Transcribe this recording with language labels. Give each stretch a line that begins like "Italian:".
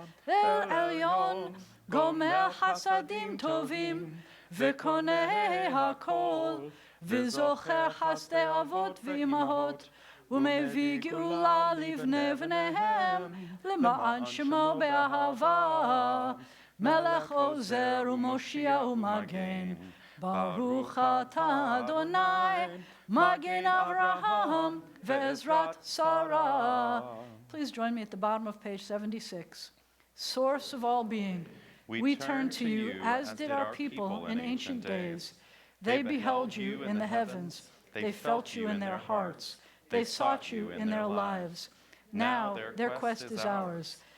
Hebrew: El Elyon, Gomer Chasadim Tovim, v'koneh hakol, v'zocher chasdei avot v'imahot, ומביא גאולה לבני בניהם, למען שמו באהבה, מלך עוזר ומושיע ומגן. ברוך אתה אדוני, מגן אברהם ועזרת שרה.
English: Please join me at the bottom of page 76. Source of all being, we turn to you, as did our people in ancient days. They beheld you in the heavens. They felt you in their hearts. They sought you in their lives. Now their quest is ours.